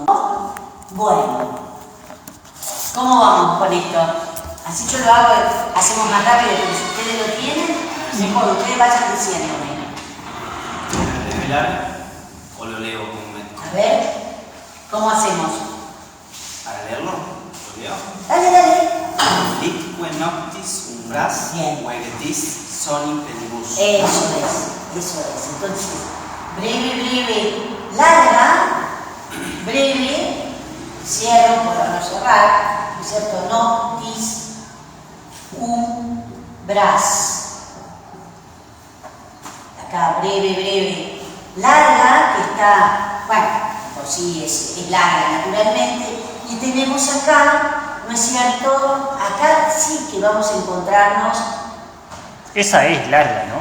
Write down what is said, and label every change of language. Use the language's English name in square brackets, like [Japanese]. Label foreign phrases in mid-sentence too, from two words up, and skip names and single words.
[Spanish] Bueno, ¿cómo vamos con esto? Así yo lo hago, hacemos más rápido, pero si ustedes lo tienen, mejor, ustedes vayan diciéndome. ¿Desvelar o lo leo comúnmente? A ver, ¿cómo hacemos? ¿Para leerlo? ¿Lo leo? Dale. [Latin] Litque noctis umbras vegetis soli pedibus. [Spanish] Eso es. Entonces, breve, larga, breve, cierro para no cerrar, ¿no es cierto? [Latin] Noctis umbras. [Spanish] Acá, breve, larga, que está, bueno, por sí es larga naturalmente, y tenemos acá, ¿no es cierto? Acá sí que vamos a encontrarnos. Esa es larga, ¿no?